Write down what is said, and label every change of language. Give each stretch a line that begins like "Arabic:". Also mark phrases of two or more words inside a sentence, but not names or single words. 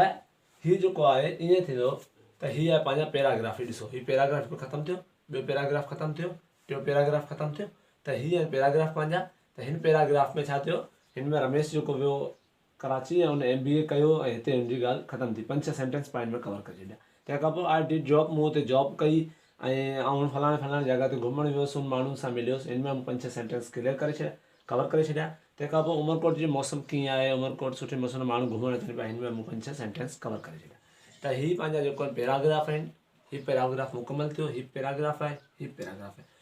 Sindhi: त हीउ जेको आहे ईअं थींदो त हीअ आहे पंहिंजा पैराग्राफ। ॾिसो हीउ पैराग्राफ ख़तमु थियो, ॿियो पैराग्राफ ख़तमु थियो, टियों पैराग्राफ ख़तमु थियो, त हीअ आहिनि पैराग्राफ पंहिंजा। त हिन पैराग्राफ में छा थियो, हिन में रमेश जेको वियो कराची ऐं हुन MBA कयो ऐं हिते हुनजी ॻाल्हि ख़तमु थी, 5-6
English: sentence point
Sindhi: में कवर करे छॾिया। तंहिंखां पोइ
English: I did job,
Sindhi: मूं हुते जॉब कई ऐं फलाणे फलाणे जॻह ते घुमणु वियुसि, हुन माण्हुनि सां मिलियोसि, हिन में मूं 5-6
English: sentence clear
Sindhi: करे छॾिया, कवर करे छॾिया। तंहिंखां पोइ उमरकोट जी मौसम कीअं आहे, उमरकोट सुठे मौसम में माण्हू घुमणु अचनि पिया, हिन में मूं 5-6 सेंटेंस कवर करे छॾिया। त हीअ पंहिंजा जेको आहिनि पैराग्राफ आहिनि। हीउ पैराग्राफ मुकमल थियो, हीउ पैराग्राफ आहे, हीउ पैराग्राफ आहे।